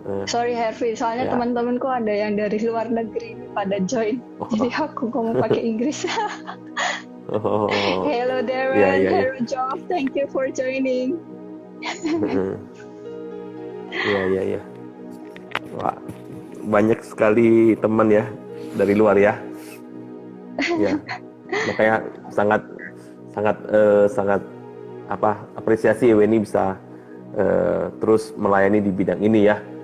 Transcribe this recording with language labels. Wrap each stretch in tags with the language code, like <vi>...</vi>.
<id>Sorry Harvey, soalnya teman-temanku ada yang dari luar negeri pada join. Jadi aku ngomong pakai Inggris.</id> <en>Hello Darren, hello Joff, thank you for joining.</en> <id>Iya. Wah, banyak sekali teman ya dari luar ya. Ya, makanya sangat apresiasi Weni bisa terus melayani di bidang ini ya.</id>